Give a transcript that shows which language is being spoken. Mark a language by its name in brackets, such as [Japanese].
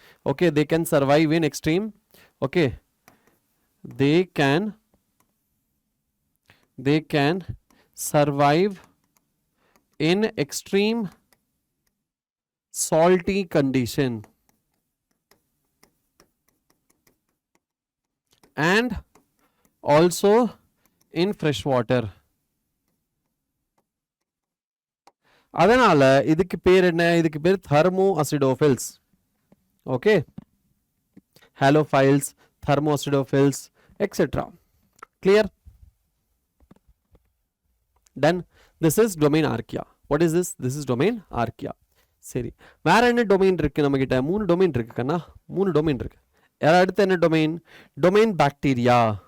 [English] Okay, they can survive in extreme, okay, they can survive in extreme salty condition and also in fresh water. [Tamil] அதனால இதுக்கு பேர் என்ன, இதுக்கு பேர் thermoacidophils. [English] Okay, halophiles, thermoacidophils, etc. clear? Then this is domain archaea. What is this? This is domain archaea. [Tamil] சரி, வேற என்ன domain இருக்கு நம்ம கிட்ட? 3 டொமைன் இருக்கு கண்ணா, 3 டொமைன் இருக்கு. அடுத்து என்ன டொமைன்? Domain bacteria.